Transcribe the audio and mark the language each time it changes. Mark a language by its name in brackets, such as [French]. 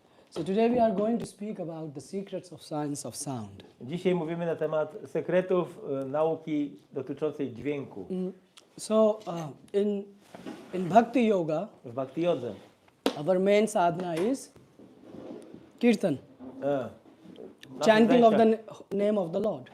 [English] So today we are going to speak about the secrets of science of sound. [Polish] Dzisiaj mówimy na temat sekretów nauki dotyczącej dźwięku. [English] So in Bhakti Yoga, [Polish] W Bhakti Jodze. [English] our main sadhana is Kirtan, chanting of the name of the Lord.